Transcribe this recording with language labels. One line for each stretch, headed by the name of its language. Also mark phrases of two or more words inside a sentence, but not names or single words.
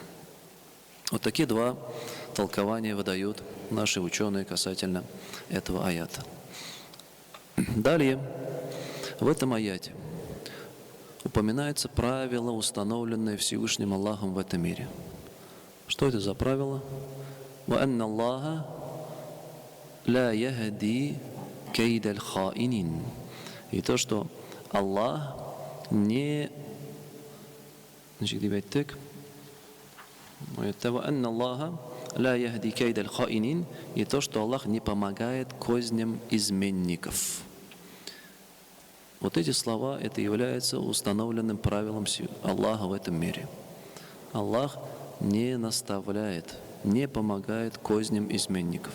Russian: Вот такие два толкования выдают наши ученые касательно этого аята. Далее, в этом аяте упоминается правило, установленное Всевышним Аллахом в этом мире. Что это за правило?
Arabic: وَأَنَّ اللَّهَ لَا يَهْدِي كَيْدَ الْخَائِنِينَ.
Russian: И то, что Аллах не...
Arabic: وَأَنَّ اللَّهَ لَا يَهْدِي كَيْدَ الْخَائِنِينَ.
Russian: И то, что Аллах не помогает козням изменников. Вот эти слова, это является установленным правилом Аллаха в этом мире. Аллах не наставляет, не помогает козням изменников.